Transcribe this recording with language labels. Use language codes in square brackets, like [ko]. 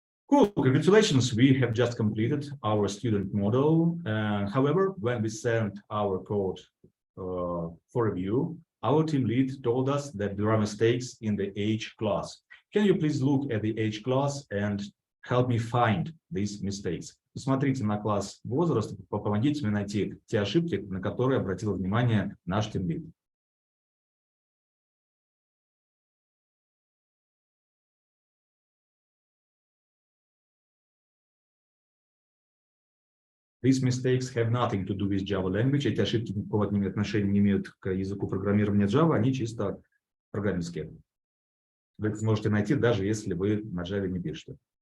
[en] Cool, congratulations, we have just completed our student model. However, when we sent our code for review, our team lead told us that there are mistakes in the age class. Can you please look at the age class and help me find these mistakes? [ru] Посмотрите на класс возраст, помогите мне найти те ошибки, на которые обратил внимание наш team lead. [en] These mistakes have nothing to do with Java language. [ru] Эти ошибки никакого отношения не имеют к языку программирования Java, они чисто программистские. Вы их сможете найти, даже если вы на Java не пишете.